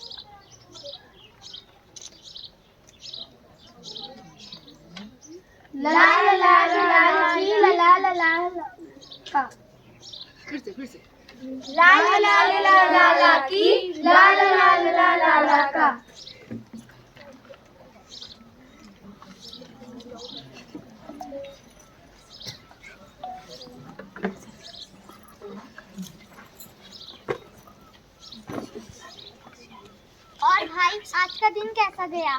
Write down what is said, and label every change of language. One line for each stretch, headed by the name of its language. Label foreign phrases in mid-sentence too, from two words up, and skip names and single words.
Hindi: ला ला ला ला ला ला ला ला का, फिर से ला ला ला ला ला ला की, ला ला ला ला ला ला का। और भाई आज का दिन कैसा गया?